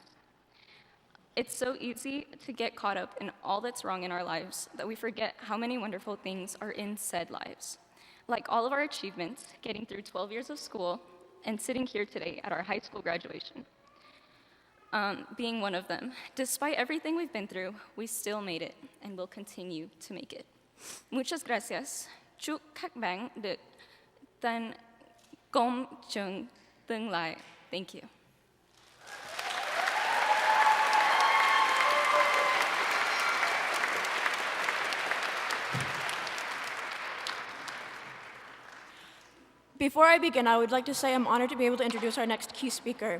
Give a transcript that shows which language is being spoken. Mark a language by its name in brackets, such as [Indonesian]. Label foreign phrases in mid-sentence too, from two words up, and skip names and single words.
[English] It's so easy to get caught up in all that's wrong in our lives that we forget how many wonderful things are in said lives. Like all of our achievements, getting through 12 years of school, and sitting here today at our high school graduation. Being one of them. Despite everything we've been through, we still made it, and will continue to make it. [Spanish] Muchas gracias. [Vietnamese] Chúc các bạn được tan công trong tương lai. [English] Thank you. Before I begin, I would like to say I'm honored to be able to introduce our next key speaker.